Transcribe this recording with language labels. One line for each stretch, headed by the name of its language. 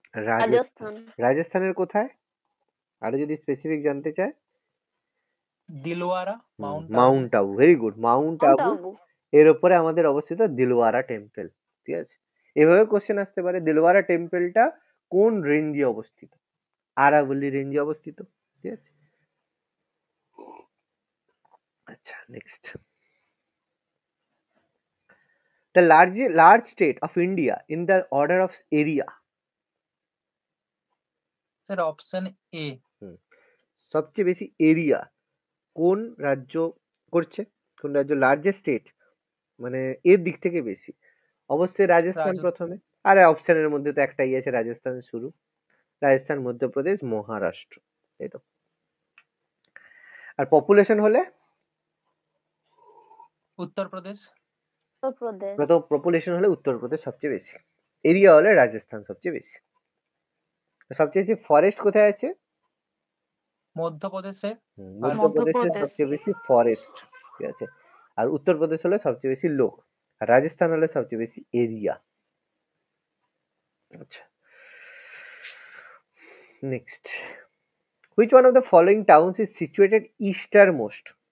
Bangla: রাজস্থান। রাজস্থানের কোথায়? আরো যদি স্পেসিফিক জানতে চায়? Dilwara, Mount Abu, very good. Mount Mount Abu, Abu. এর উপরে আমাদের অবস্থিত দিলওয়ারা টেম্পল, ঠিক আছে? এভাবে কোশ্চেন আসতে পারে, দিলওয়ারা টেম্পলটা কোন রেঞ্জে অবস্থিত? আরাবল্লী রেঞ্জে অবস্থিত, ঠিক আছে?
English: আচ্ছা, next, the large state of India in the order of area?
Bangla: Sir option A. সবচেয়ে বেশি এরিয়া কোন রাজ্য করছে? কোন রাজ্য লার্জেস্ট স্টেট, মানে এর দিক থেকে বেশি? অবশ্যই রাজস্থান প্রথমে। আরে অপশনের মধ্যে তো একটাই আছে, রাজস্থান শুরু। রাজস্থান, মধ্যপ্রদেশ, মহারাষ্ট্র, তাই তো? আর পপুলেশন হলে? উত্তরপ্রদেশ। উত্তরপ্রদেশ। তো পপুলেশন হলে উত্তরপ্রদেশ সবচেয়ে বেশি, এরিয়া হলে রাজস্থান সবচেয়ে বেশি। সবচেয়ে বেশি ফরেস্ট কোথায় আছে? মধ্যপ্রদেশে। মধ্যপ্রদেশে সবচেয়ে বেশি ফরেস্ট, ঠিক আছে? আর উত্তরপ্রদেশ হলে সবচেয়ে বেশি লোক, আর রাজস্থান হলে সবচেয়ে বেশি এরিয়া।
English: আচ্ছা, next, which one of the following towns is situated easternmost?